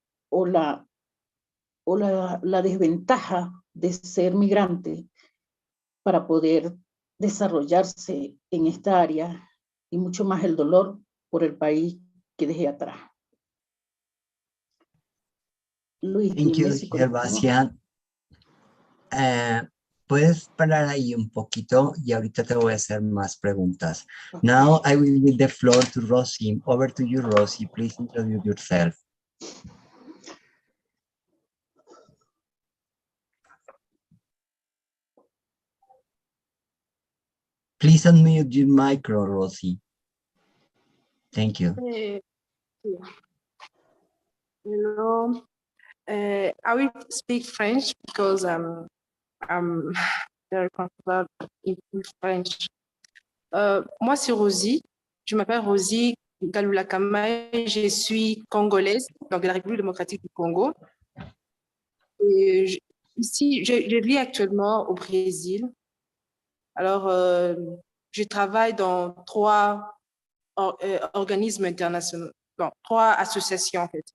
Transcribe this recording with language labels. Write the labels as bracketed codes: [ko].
[es] o la desventaja de ser migrante para poder desarrollarse en esta área, y mucho más el dolor por el país que dejé atrás. Luis, [en] Thank you, [es] dime si continúo. Gerbasia. Puedes parar ahí un poquito y ahorita te voy a hacer más preguntas. [en] Now I will give the floor to Rossi. Over to you, Rossi. Please introduce yourself. Please unmute your micro, Rossi. Thank you. Hello. I will speak French because I'm very comfortable in French. [fr] Moi, c'est Rossi. Je m'appelle Rossi Galula-Kamae. Je suis congolaise, donc de la République démocratique du Congo. Et ici, je vis actuellement au Brésil. Alors, je travaille dans 3 organismes internationaux, non, 3 associations en fait.